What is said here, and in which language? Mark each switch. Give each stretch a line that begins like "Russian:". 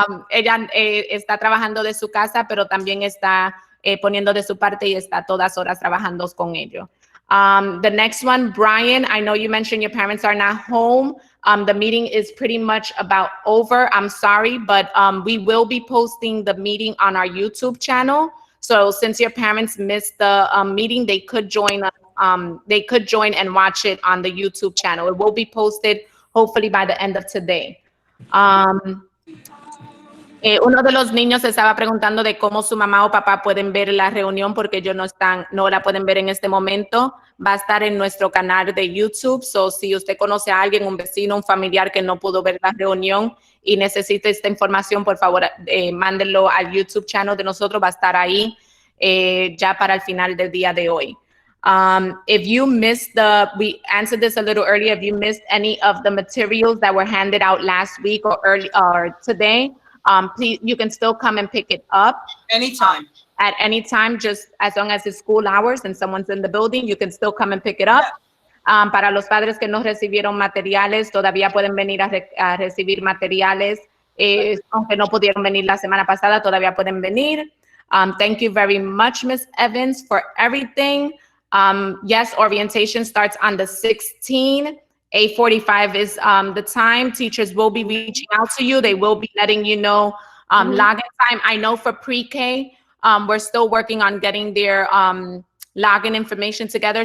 Spanish: Ella está trabajando de su casa, pero también está poniendo de su parte y está todas horas trabajando con ello.
English: The next one, Brian, I know you mentioned your parents are not home. The meeting is pretty much about over. I'm sorry, but we will be posting the meeting on our YouTube channel. So since your parents missed the meeting, they could join and watch it on the YouTube channel. It will be posted hopefully by the end of today.
Spanish: Uno de los niños estaba preguntando de cómo su mamá o papá pueden ver la reunión porque ellos no la pueden ver en este momento. Va a estar en nuestro canal de YouTube. So, si usted conoce a alguien, un vecino, un familiar que no pudo ver la reunión y necesita esta información, por favor, mándenlo al
English: YouTube channel
Spanish: de nosotros. Va a estar ahí ya para el final del día de hoy.
English: If you missed we answered this a little earlier, if you missed any of the materials that were handed out last week or today, please, you can still come and pick it up. Anytime. At any time, just as long as it's school hours and someone's in the building, you can still come and pick it up.
Spanish: Para los padres que no recibieron materiales, todavía pueden venir a recibir materiales. Aunque no pudieron venir la semana pasada, todavía pueden venir.
English: Thank you very much, Ms. Evans, for everything. Yes, orientation starts on the 16th. 8:45 is the time. Teachers will be reaching out to you. They will be letting you know login time. I know for pre-K, we're still working on getting their login information together.